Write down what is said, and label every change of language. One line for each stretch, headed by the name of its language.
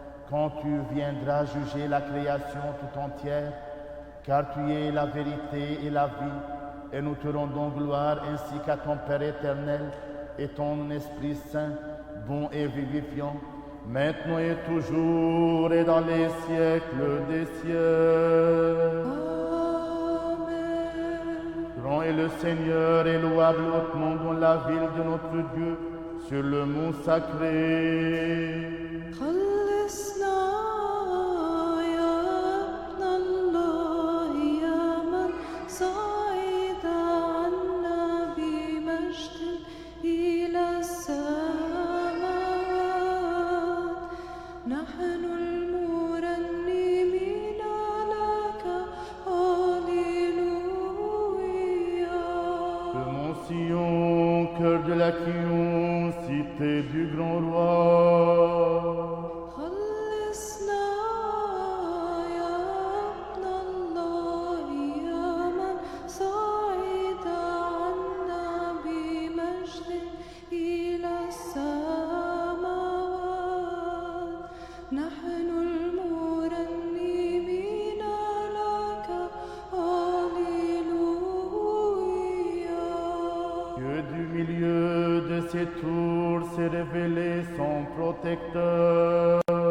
French: quand tu viendras juger la création tout entière, car tu es la vérité et la vie, et nous te rendons gloire ainsi qu'à ton Père éternel et ton Esprit Saint, bon et vivifiant, maintenant et toujours et dans les siècles des siècles. Amen. Grand est le Seigneur et louable hautement dans la ville de notre Dieu, sur le mont sacré.
Arabic: خلصنا يا ابن الله يا من صعد عنا بمجد إلى السماوات نحن المرنمين لك هاليلويا.
French: Le mont Sion, cœur de la Sion, cité du grand roi.
Arabic: خلصنا يا ابن الله يا من صعد عنا بمجد إلى السماوات نحن المرنمين لك هاليلويا.
French: Dieu du milieu de ces tours s'est révélé son protecteur.